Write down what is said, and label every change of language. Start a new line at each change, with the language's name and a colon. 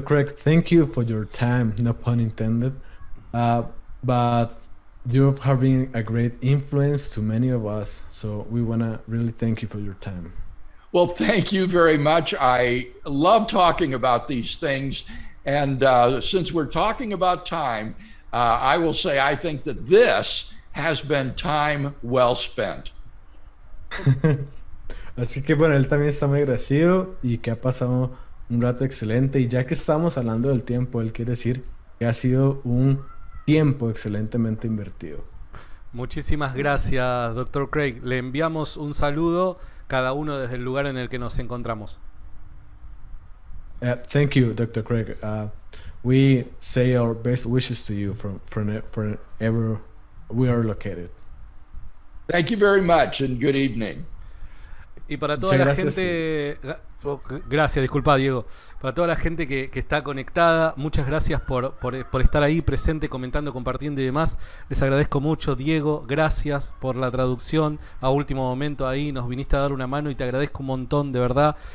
English: Craig, thank you for your time, no pun intended, but you have been a great influence to many of us, so we want to really thank you for your time. Well, thank you very much. I love talking about these things. And since we're talking about time, I will say I think that this has been time well spent.
Spanish: Así que bueno, él también está muy agradecido y que ha pasado un rato excelente. Y ya que estamos hablando del tiempo, él quiere decir que ha sido un tiempo excelentemente invertido. Muchísimas gracias, Dr. Craig. Le enviamos un saludo cada uno desde el lugar en el que nos encontramos.
English: Thank you, Dr. Craig. We say our best wishes to you from wherever we are located. Thank you very much and good evening.
Spanish: Y para toda la gente... Gracias, disculpa, Diego. Para toda la gente que está conectada, muchas gracias por estar ahí presente, comentando, compartiendo y demás. Les agradezco mucho, Diego. Gracias por la traducción. A último momento ahí nos viniste a dar una mano y te agradezco un montón, de verdad.